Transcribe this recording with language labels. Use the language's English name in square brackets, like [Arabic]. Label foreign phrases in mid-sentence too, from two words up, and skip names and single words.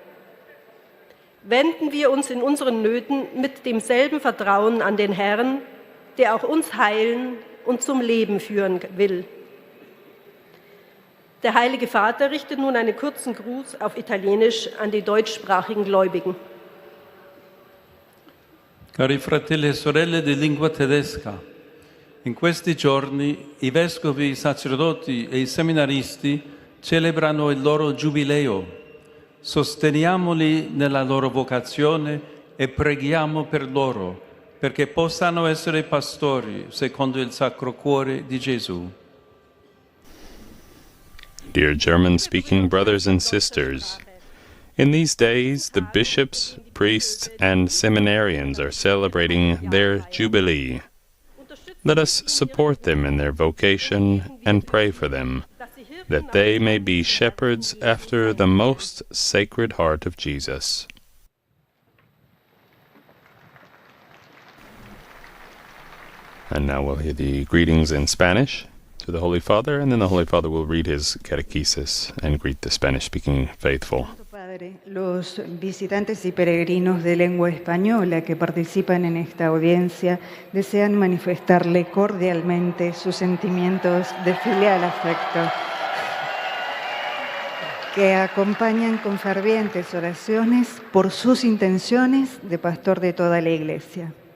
[German] Wenden wir uns in unseren Nöten mit demselben Vertrauen an den Herrn, der auch uns heilen und zum Leben führen will. Der Heilige Vater richtet nun einen kurzen Gruß auf Italienisch an die deutschsprachigen Gläubigen. [Italian] Cari fratelli e sorelle di lingua tedesca, in questi giorni i vescovi, i sacerdoti e i seminaristi celebrano il loro giubileo. Sosteniamoli nella loro vocazione e preghiamo per loro, perché possano essere pastori secondo il Sacro Cuore di Gesù. [English] Dear German-speaking brothers and sisters, in these days the bishops, priests, and seminarians are celebrating their Jubilee. Let us support them in their vocation and pray for them, that they may be shepherds after the most sacred heart of Jesus. And now we'll hear the greetings in Spanish to the Holy Father, and then the Holy Father will read his catechesis and greet the Spanish-speaking faithful. [Spanish] Padre, los visitantes y peregrinos de lengua española que participan en esta audiencia desean manifestarle cordialmente sus sentimientos de filial afecto que acompañan con fervientes oraciones por sus intenciones de pastor de toda la Iglesia.